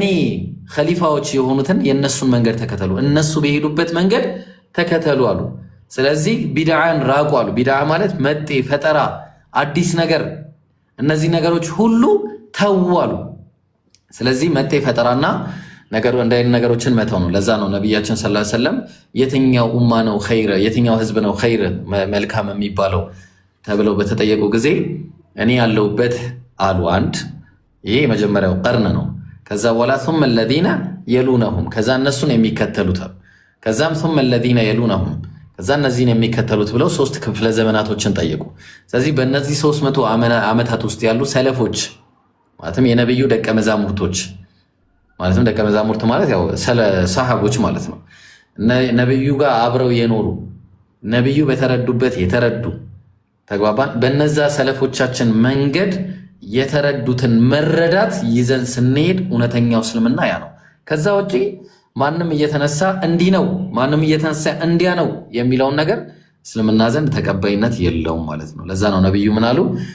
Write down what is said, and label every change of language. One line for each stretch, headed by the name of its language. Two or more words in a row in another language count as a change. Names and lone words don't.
Amharic: ኸሊፋዎች የሆኑትን የእነሱን መንገድ ተከተሉ፣ እነሱ በሄዱበት መንገድ ተከተሉ አሉ። ስለዚህ ቢድዓን ራቁ አሉ። ቢድዓ ማለት መጤ ፈጠራ፣ አዲስ ነገር እነዚህ ነገሮች ሁሉ ተዋሉ። ስለዚህ መጤ ፈጠራና ነገሮችን መተው ነው። ለዛ ነው ነቢያችን ሰለላሁ
Arabic: عليه وسلم
Amharic: የትኛው ኡማ ነው ኸይር፣ የትኛው ህዝብ ነው ኸይር መልካም የሚባለው ተብለው በተጠየቁ ጊዜ እኔ ያለሁበት አሉ አንድ። ይሄ የመጀመሪያው ቀርን ነው። ከዛ በኋላ ثم
Arabic: الذين يلونهم
Amharic: ከዛ እነሱን የሚከተሉት፣ ከዛም
Arabic: ثم الذين يلونهم
Amharic: ከዛ እነዚህን የሚከተሉት ብለው 3 ክፍለ ዘመናቶችን ጠየቁ። ስለዚህ በእነዚህ 300 ዓመታት ውስጥ ያሉ ሰለፎች ማለትም የነብዩ ደቀ መዛሙርቶች ማለትም ደቀ መዛሙርት ማለት ያው ሰሃቦች ማለት ነው። ነብዩ ጋር አብረው የኖሩ ነብዩ በተረዱበት የተረዱ ተግባባን። በነዛ ሰለፎቻችን መንገድ የተረዱትን መረዳት ይዘን ስንሄድ እውነተኛው እስልምና ያ ነው። ከዛ ውጪ ማንም እየተነሳ እንዲህ ነው ማንም እየተነሳ እንዲያ ነው የሚለውን ነገር እስልምና ዘንድ ተቀባይነት የለውም ማለት ነው። ለዛ ነው ነብዩ ምን አሉ?